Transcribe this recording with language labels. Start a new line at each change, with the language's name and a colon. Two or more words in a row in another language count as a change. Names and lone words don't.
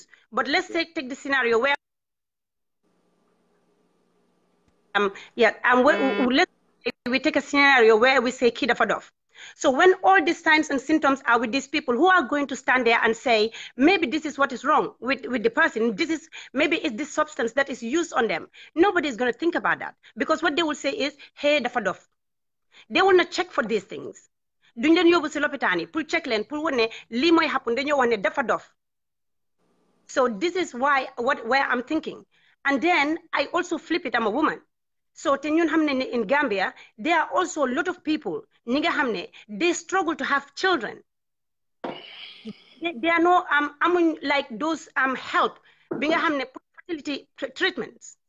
English: But let's take the scenario where, we take a scenario where we say kid of a dove. So when all these signs and symptoms are with these people, who are going to stand there and say, maybe this is what is wrong with the person, maybe it's this substance that is used on them. Nobody is going to think about that. Because what they will say is,
Wolof: hey, dafa dof.
English: They will not check for these things.
Wolof: Duñ leen yóbbu si lopitaani pour check leen pour wane lii mooy happen dañoo wax ne dafa dof.
English: So this is where I'm thinking. And then I also flip it, I'm a woman. So in Gambia, there are also a lot of people, they struggle to have children. They are no, like those help, fertility treatments.